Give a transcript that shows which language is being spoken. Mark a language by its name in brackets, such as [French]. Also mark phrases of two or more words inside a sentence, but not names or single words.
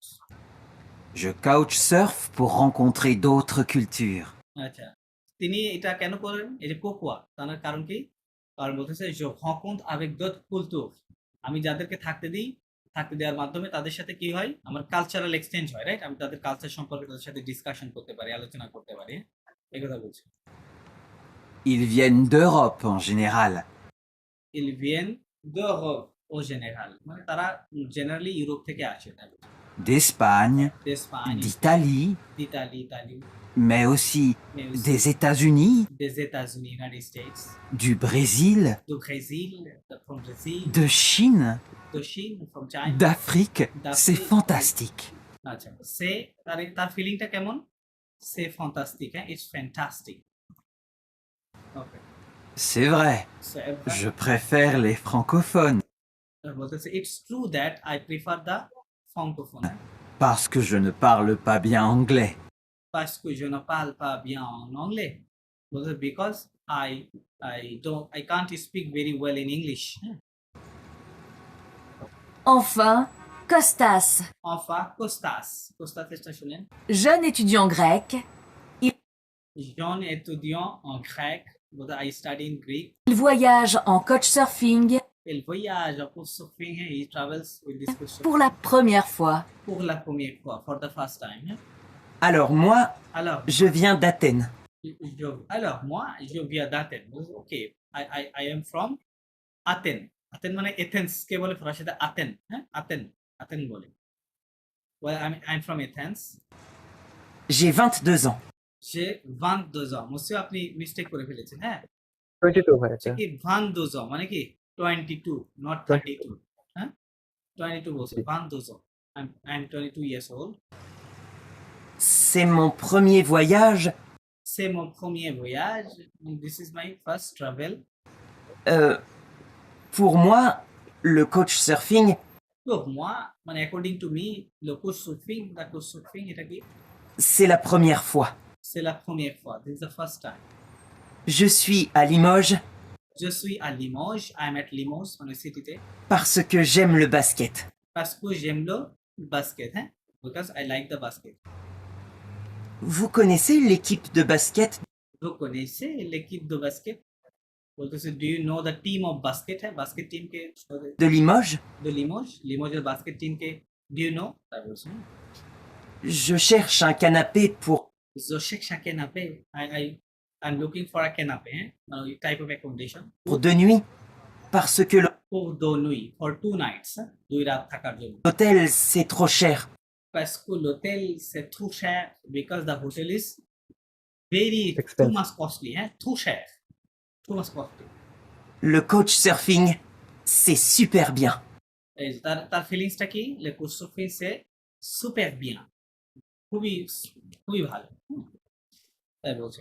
[French] Je couchsurf pour rencontrer d'autres cultures. [Bangla] আচ্ছা, তিনি এটা কেন করেন? এই যে কোকুয়া, তার কারণ কি? কারণ বলতেছে [French] je rencontre avec d'autres cultures, [Bangla] আমি যাদেরকে থাকতে দেওয়ার মাধ্যমে তাদের সাথে কি হয়? আমার [English] cultural exchange [Bangla] হয়, রাইট? আমি তাদের কালচার সম্পর্কে তাদের সাথে ডিসকাশন করতে পারি, আলোচনা করতে পারি, এই কথা বলছি। [French] Ils viennent d'Europe en général. ils viennent d'Europe au général, [Bangla] মানে তারা জেনারেলি ইউরোপ থেকে আসে, তাই বলছি। [French] D'Espagne, d'Espagne, d'Italie, d'Italie, mais aussi mais aussi des États-Unis, des États-Unis, United States, du Brésil, du Brésil, [English] from Brazil, [French] de Chine, de Chine, [English] from China. [French] d'Afrique. C'est fantastique. [Bangla] আচ্ছা, সে তার ফিলিংটা কেমন? সে ফ্যান্টাস্টিক, হ্যাঁ, [English] it's fantastic. [Bangla] ওকে, [French] C'est vrai, je préfère les francophones [English] বলতেছে it's true that I prefer the francophone, [French] parce que je ne parle pas bien anglais. parce que je ne parle pas bien en anglais, [English] because I can't speak very well in English. [French] Enfin, Costas, [Bangla] Enfin, Costas এটা শুনেন। [French] jeune étudiant grec, jeune étudiant en grec, [English] I study in Greek. [French] il voyage en coach surfing [English] El voyage of Couchsurfing, he travels with this Couchsurfing [French] Pour la première fois. pour la première fois, [English] for the first time. [French] Alors moi, Alors, je viens d'Athènes. alors moi, je viens d'Athènes. [English] Ok, I am from Athens. [Bangla] Athens মানে এথেন্স কে বলে ফরাসিতে আথেন, হ্যাঁ আথেন বলে। [English] Well, I'm from Athens. [French] J'ai 22 ans. J'ai 22 ans. monsieur [Bangla] আপনি মিস্টেক করে ফেলেছেন, হ্যাঁ 22 ভাই হচ্ছে এটা কি 22 ans মানে কি 22 not 32, হ্যাঁ 22 বছর 22 ans. [English] I'm 22 years old. [French] C'est mon premier voyage. C'est mon premier voyage. [English] This is my first travel. [French] Euh, pour moi, le coach surfing, Pour moi, [Bangla] মানে [English] according to me, [French] le couchsurfing [Bangla] এটা কি [French] c'est la première fois. c'est la première fois. [English] This is the first time. [French] Je suis à Limoges Je suis à Limoges. [English] I'm at Limoges [Bangla] মানে সিটিতে [French] parce que j'aime le basket. parce que j'aime le basket, hein? [English] Because I like the basket. [French] Vous connaissez l'équipe de basket? Vous connaissez l'équipe de basket? [English] বলতেছে do you know the team of basket? হ্যাঁ basket team কে [French] De Limoges? [English] de Limoges, Limoges basket team কে do you know? [Bangla] তাই বলছে [French] Je cherche un canapé pour je cherche un canapé. [English] I'm looking for a canapé, hein? Type of accommodation. [French] 2 nuits parce que Pour 2 nuits, [English] for 2 nights, [Bangla] hein? 2 রাত থাকার জন্য। [French] l'hôtel c'est trop cher. Parce que l'hôtel c'est trop cher [English] because the hotel is very too Expensive. much costly, hein? Too cher, too much costly. [French] Le coach surfing, c'est super bien. [Bangla] এই যে তার ফিলিংসটা কি [French] le couchsurfing c'est super bien, [Bangla] খুবই খুবই ভালো, তাই বলছে।